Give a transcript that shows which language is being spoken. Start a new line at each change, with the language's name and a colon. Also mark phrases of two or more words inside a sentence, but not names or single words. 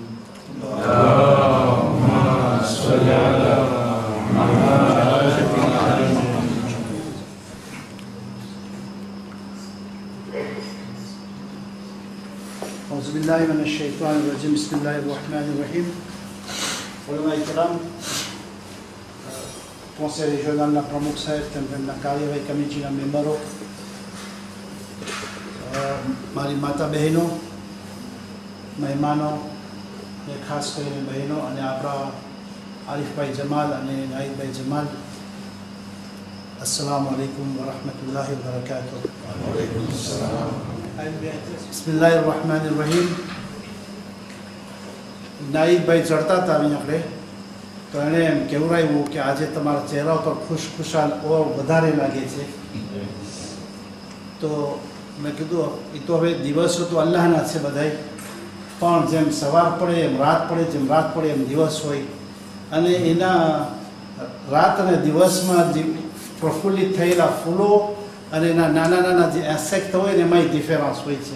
Arabic: اللهم صل على محمد. أعوذ بالله من الشيطان الرجيم. بسم الله الرحمن الرحيم.
Urdu: علمائے کرام,
French: conseil régional
Gujarati: ના પ્રમુખ સાહેબ તેમના કાર્યવાહી કમિટીના મેમ્બરો, મારી માતા બહેનો, મહેમાનો ને ખાસ કરીને બહેનો અને આપણા આરિફભાઈ જમાલ અને નાહિદભાઈ જમાલ,
Arabic: السلام عليكم ورحمة الله وبركاته. وعليكم السلام. بسم الله الرحمن الرحيم.
Gujarati: નાહિદભાઈ ચડતા હતા અહીં આપણે, તો એણે એમ કહેવરાયું કે આજે તમારા ચહેરા પર ખુશખુશાલ ઓર વધારે લાગે છે. તો મેં કીધું એ તો હવે દિવસો તો અલ્લાહના છે બધાય, પણ જેમ સવાર પડે એમ રાત પડે, જેમ રાત પડે એમ દિવસ હોય, અને એના રાત અને દિવસમાં જે પ્રફુલ્લિત થયેલા ફૂલો અને એના નાના નાના જે એસેક્ટ હોય ને એમાંય ડિફરન્સ હોય છે.